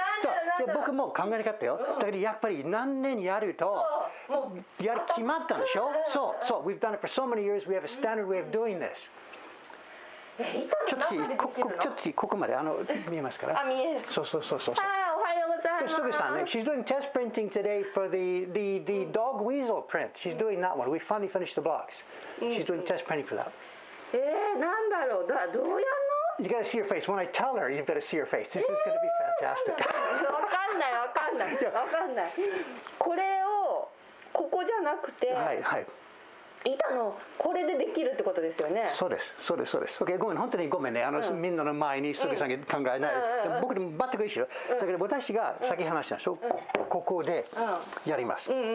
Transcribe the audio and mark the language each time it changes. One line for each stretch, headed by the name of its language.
Japanese: そう僕も考えなかったよ。だけどやっぱり何年やると決まったんでしょ。そう。
English: We've done it for so many years. We have a standard way of doing this.
Japanese: ちょっとここまで見えますから。あ、見える。そう。おはようございます。
English: Suguさんね、she's doing test printing today for the dog weasel print. She's doing that one. We finally finished the blocks. She's doing test printing for that.
Japanese: なんだろう。どうやんの
English: ？You got to see her face. When I tell her, you've got to see her face. This is going to be fantastic.
Japanese: わかんない。これをここじゃなくて、はい。板のこれでできるってことですよね。そうです。 OK、ごめん、本当にごめんね。みんなの前に杉さんが考えない。僕でも全く一緒。だけど私が先話したでしょ。ここでやります。